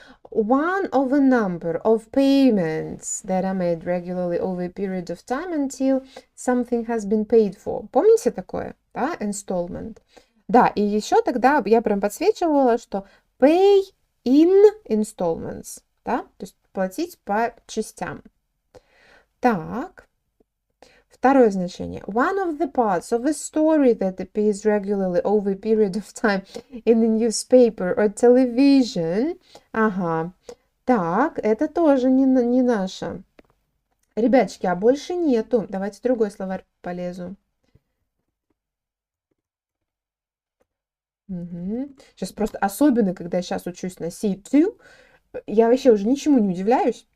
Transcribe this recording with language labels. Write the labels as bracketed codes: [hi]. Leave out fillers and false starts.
[en] One of a number of payments that are made regularly over a period of time until something has been paid for. [ru] Помните такое? Да, installment. Да, и еще тогда я прям подсвечивала, что [en] pay in installments. [ru] Да, то есть платить по частям. Так. Второе значение. [en] One of the parts of a story that appears regularly over a period of time in the newspaper or television. [ru] Ага. Так, это тоже не наше. Ребяточки, а больше нету. Давайте другой словарь полезу. Угу. Сейчас просто особенно, когда я сейчас учусь на C2, я вообще уже ничему не удивляюсь.